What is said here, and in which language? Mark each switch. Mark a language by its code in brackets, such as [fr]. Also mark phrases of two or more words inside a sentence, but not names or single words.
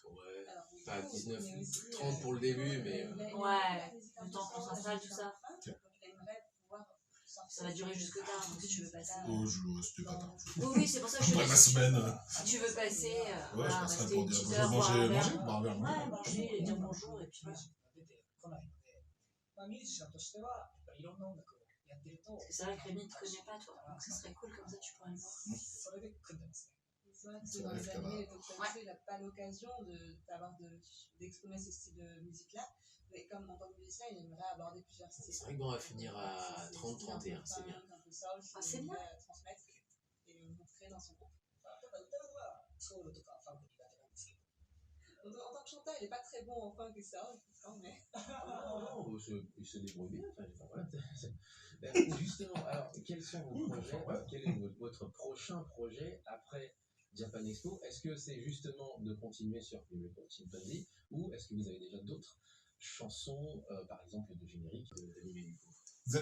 [fr] Ouais, pas 19, 30 pour le début, mais. Ouais, le temps qu'on s'installe, tout ça. Ça va durer jusque tard, donc si tu veux passer. Oh, c'était pas tard. Oui, c'est pour ça que je te Après dis. la semaine. Si tu veux passer, Ouais, je passerai rester pour une dire petite heure, boire manger, un verre. boire un verre. Ouais, manger, dire bonjour, et puis voilà. [ja] まあミュージシャンとしてはやっぱりいろんな音楽をやってると [fr] Parce que c'est vrai que Rémi ne te connaît pas, toi. Donc ça serait cool, comme ça tu pourrais le voir. [ja] それで組んでますね。 [fr] C'est vrai que dans les années, donc il n'a pas l'occasion d'exprimer ce style de musique-là. Mais comme en tant que musicien, il aimerait aborder plusieurs styles. C'est vrai que bon, on va finir à 30-31, c'est bien. Ah, c'est bien. Transmettre et montrer dans son groupe. [ja] ただ歌うのはソウルとかファンク苦手なんですけど。 [fr] En tant que chanteur, il n'est pas très bon en funk et ça, mais. Non, il se débrouille bien. Enfin, voilà. Justement, alors, quels sont vos projets? Quel est votre prochain projet après Japan Expo? Est-ce que c'est justement de continuer sur Miracle Chimpanzee ou est-ce que vous avez déjà d'autres chansons, par exemple de générique, d'animé du coup?